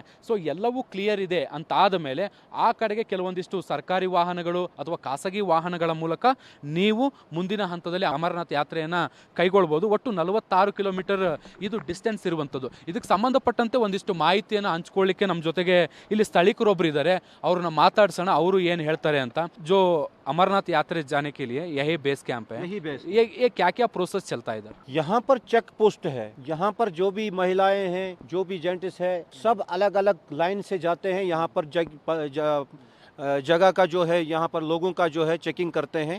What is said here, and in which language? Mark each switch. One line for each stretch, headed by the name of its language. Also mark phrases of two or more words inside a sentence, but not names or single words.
Kannada: ಸೊ ಎಲ್ಲವೂ ಕ್ಲಿಯರ್ ಇದೆ ಅಂತ ಆದ ಮೇಲೆ ಆ ಕಡೆಗೆ ಕೆಲವೊಂದಿಷ್ಟು ಸರ್ಕಾರಿ ವಾಹನಗಳು ಅಥವಾ ಖಾಸಗಿ ವಾಹನಗಳ ಮೂಲಕ ನೀವು ಮುಂದಿನ ಹಂತದಲ್ಲಿ ಅಮರನಾಥ ಯಾತ್ರೆಯನ್ನು ಕೈಗೊಳ್ಬೋದು. ಒಟ್ಟು 46 ಕಿಲೋಮೀಟರ್ ಇದು ಡಿಸ್ಟೆನ್ಸ್ ಇರುವಂಥದ್ದು. ಇದಕ್ಕೆ ಸಂಬಂಧಪಟ್ಟಂತೆ ಒಂದಿಷ್ಟು ಮಾಹಿತಿಯನ್ನು ಹಂಚ್ಕೊಳ್ಳಿಕ್ಕೆ ನಮ್ಮ ಜೊತೆಗೆ ಇಲ್ಲಿ ಸ್ಥಳೀಕರೊಬ್ಬರು ಇದ್ದಾರೆ. ಅವ್ರನ್ನ ಮಾತಾಡ್ಸೋಣ, ಅವರು ಏನು ಹೇಳ್ತಾರೆ ಅಂತ.
Hindi: जो अमरनाथ यात्रा जाने के लिए यही
English: base camp
Hindi: है, ये क्या क्या प्रोसेस चलता है इधर? यहाँ पर
English: check post
Hindi: है. यहाँ पर जो भी महिलाएं हैं, जो भी जेंट्स है, सब अलग अलग लाइन से जाते हैं. यहाँ पर जगह का जो है, यहाँ पर लोगों का जो है चेकिंग करते हैं.